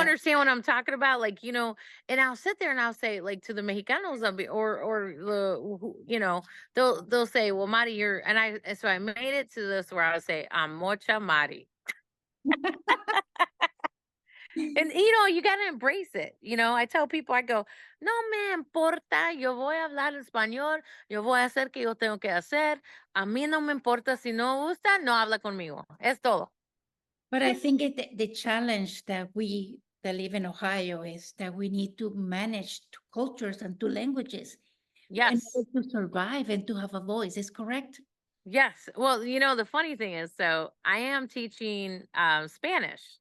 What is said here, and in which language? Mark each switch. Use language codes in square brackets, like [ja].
[en] understand what I'm talking about? Like, and I'll sit there and I'll say, like, to the Mexicanos, or they'll say, well, Mari, so I made it to this where I would say, I'm mocha Mari. And, you got to embrace it. I tell people, I go, [es] no me importa, yo voy a hablar español, yo voy a hacer que yo tengo que hacer. A mí no me importa si no gusta, no habla conmigo. Es todo. [en] But I think the challenge that we that live in Ohio is that we need to manage two cultures and two languages in Yes. order to survive and to have a voice. Is correct? Yes. Well, the funny thing is, so I am teaching Spanish.